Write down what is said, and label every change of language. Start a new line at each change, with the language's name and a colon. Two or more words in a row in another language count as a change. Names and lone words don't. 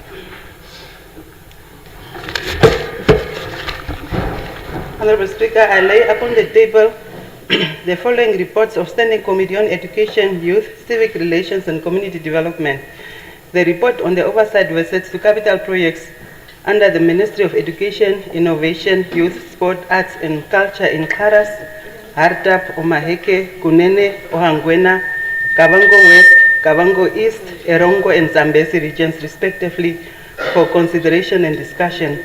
English: Honorable Speaker, I lay upon the table the following reports of Standing Committee on Education, Youth, Civic Relations and Community Development. The report on the oversight visits to capital projects under the Ministry of Education, Innovation, Youth, Sport, Arts and Culture in Karas, Hardap, Omaheke, Kunene, Ohangwena, Kavango West, Kavango East, Erongo and Zambezi regions respectively for consideration and discussion.